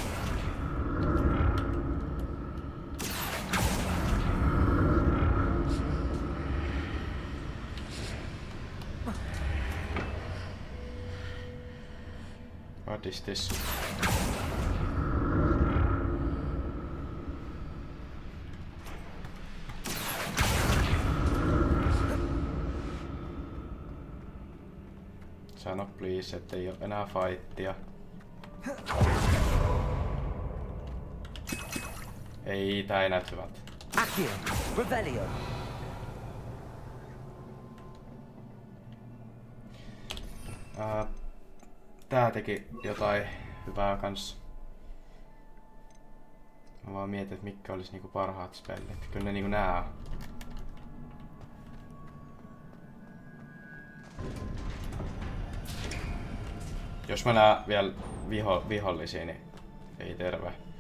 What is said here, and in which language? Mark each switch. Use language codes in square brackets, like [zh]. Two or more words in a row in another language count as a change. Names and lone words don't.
[en] What is this? [fi] Sano please, ettei oo enää fightia. Ei, tää ei näytä hyvältä. Accio. Revelio. Tää teki jotain hyvää kans. Mä vaan mietin, että mitkä olis niinku parhaat spellit. Kyllä ne niinku nää. Jos mä näen vielä vihollisia, niin ei terve.